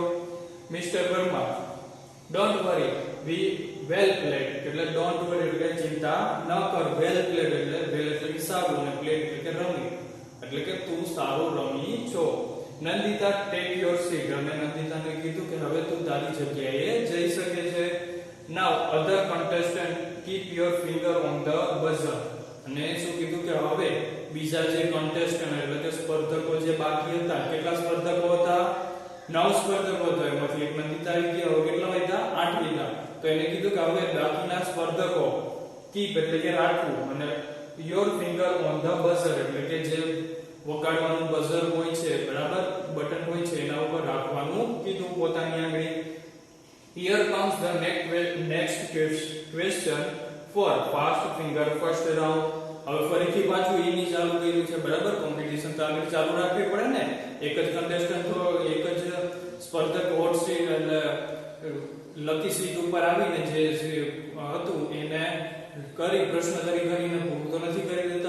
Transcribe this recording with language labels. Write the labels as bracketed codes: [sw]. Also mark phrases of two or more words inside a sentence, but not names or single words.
[en] Mister Verma don't worry we well played [gu] એટલે [en] don't worry [gu] એટલે ચિંતા ન કર. [en] well played [gu] એટલે વેલ એટલે કે સારું અને પ્લેડ એટલે કે રમી એટલે કે તું સારું રમી છો. નંદિતા [en] take your seat [gu] અને નંદિતાને કીધું કે હવે તું તારી જગ્યાએ જઈ શકે છે. [en] now other contestant keep your finger on the buzzer. [gu] અને શું કીધું કે હવે બીજા જે contestant એટલે કે સ્પર્ધકો જે બાકી હતા કેટલા સ્પર્ધકો હતા? 9 સ્પર્ધકો હતા. એમાંથી એક નંદિતા આવી ગયા. હવે કેટલા હતા? 8 હતા. તો એને કીધું કે હવે બાકીના સ્પર્ધકો keep એટલે કે રાખવું અને [en] your finger on the buzzer [gu] એટલે કે જે વગાડવાનું બઝર હોય છે બરાબર બટન હોય છે એના ઉપર રાખવાનું કીધું પોતાની આંગળી. [en] Here comes the next question for fast finger first round. [gu] હવે ફરીથી પાછું ઈની ચાલુ કર્યું છે બરાબર. કોમ્પિટિશન તો આગળ ચાલુ રાખવી પડે ને. એક જ કન્ટેસ્ટન્ટ તો એક જ સ્પર્ધક [en] hot seat [gu] એટલે [en] lucky seat [gu] ઉપર આવીને જે હતું એને કરી પ્રશ્નોત્તરી કરીને પૂરું તો નથી કરી દેતા.